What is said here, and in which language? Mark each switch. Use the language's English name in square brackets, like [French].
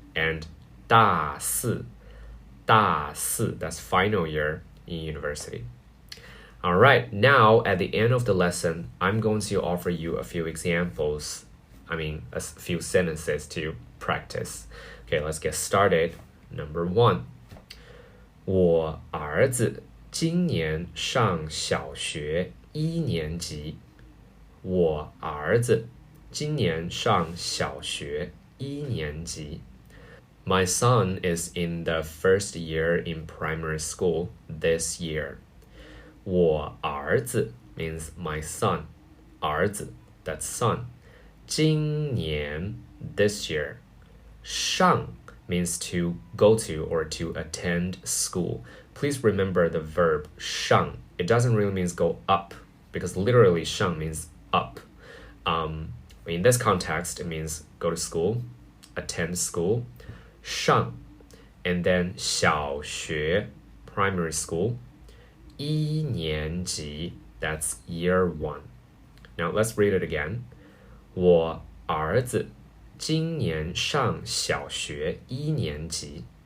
[English] And [Chinese] 大四, 大四, [English] that's final year in university. Alright, now at the end of the lesson, I'm going to offer you a few examples. A few sentences to practice. Okay, let's get started. Number 1. [Chinese] 我儿子今年上小学一年级。我儿子今年上小学一年级。 [English] My son is in the first year in primary school this year. [Chinese] 我儿子 [English] means my son. 儿子 that's son. 今年 this year. 上 means to go to or to attend school. Please remember the verb 上.It doesn't really mean go up because literally 上 means up. In this context, it means go to school, attend school. 上 and then 小学 primary school. 一年级 that's year 1. Now let's read it again. [Chinese] 我儿子今年上小学一年级。